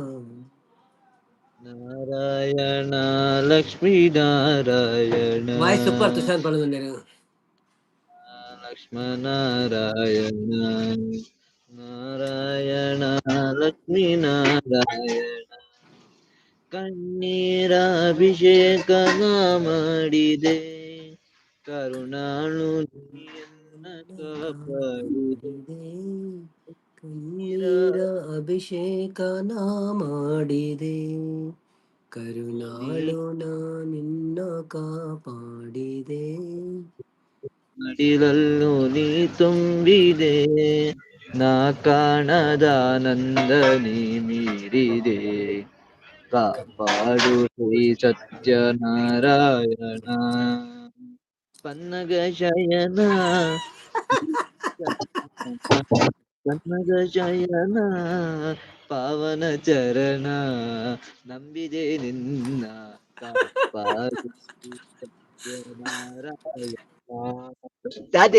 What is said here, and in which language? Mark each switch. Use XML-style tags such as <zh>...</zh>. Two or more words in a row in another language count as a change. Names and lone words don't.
<kn>ನಾರಾಯಣ ಲಕ್ಷ್ಮೀ ನಾರಾಯಣ.</kn> <tcy>ವಾಯ್ಸ್ ಸೂಪರ್ ತುಷಾರ್ ಪಳದೊಂಡರು.</tcy> <kn>ಲಕ್ಷ್ಮೀನಾರಾಯಣ ನಾರಾಯಣ ಲಕ್ಷ್ಮೀ ನಾರಾಯಣ. ಕಣ್ಣೀರ ಅಭಿಷೇಕನ ಮಾಡಿದೆ ಕರುಣಾಳು ನೀಯನ್ನ ಕಾಪಾಡಿದೆ. ಕಣ್ಣೀರ ಅಭಿಷೇಕನ ಮಾಡಿದೆ ಕರುಣಾಳು ನಿನ್ನ ಕಾಪಾಡಿದೆ. ಮಡಿಲಲ್ಲೂ ನೀ ತುಂಬಿದೆ ನಾ ಕಾಣದಾನಂದ ನೀ ಮೀರಿದೆ ಕಾಪಾಡು ಶ್ರೀ ಸತ್ಯನಾರಾಯಣ ಪನ್ನಗ ಶಯನ ಪನ್ನಗ ಶಯನ ಪಾವನ ಚರಣ ನಂಬಿದೆ ನಿನ್ನ ಕಾಪಾಡು ಶ್ರೀ ಸತ್ಯನಾರಾಯಣ ದಾದೆ</kn>